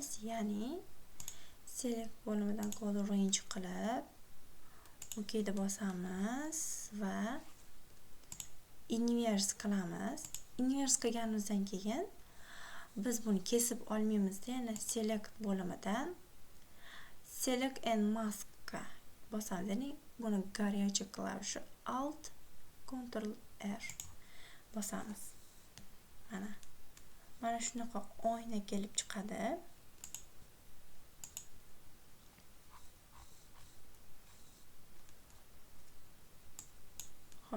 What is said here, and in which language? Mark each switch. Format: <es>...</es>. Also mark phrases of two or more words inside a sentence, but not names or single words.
<uz>Ya'ni select bo'limidan</uz> <en>color range</en> <uz>qilib OK da bosamiz va inverse qilamiz. Inverse qilganimizdan keyin biz buni kesib olmaymizda, yana select bo'limidan</uz> <en>select and mask</en> <uz>ga bosamiz. Ya'ni buni горячий klavishi alt ctrl r bosamiz. Mana shunaqa oyna kelib chiqadi. Xo'p.</uz>